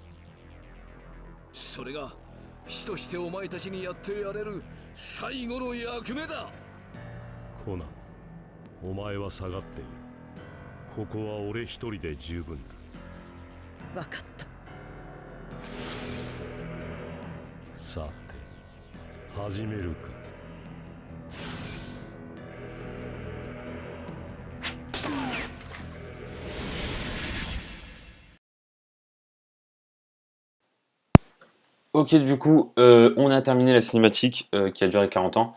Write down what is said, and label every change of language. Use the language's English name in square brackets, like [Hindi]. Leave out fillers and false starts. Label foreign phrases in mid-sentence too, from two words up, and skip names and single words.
[Japanese] それが師としてお前たちにやってやれる最後の役目だ。コナン、お前は下がっている。ここは俺一人で十分だ。分かった。さて始めるか。 [French] Ok, du coup, on a terminé la cinématique qui a duré 40 ans.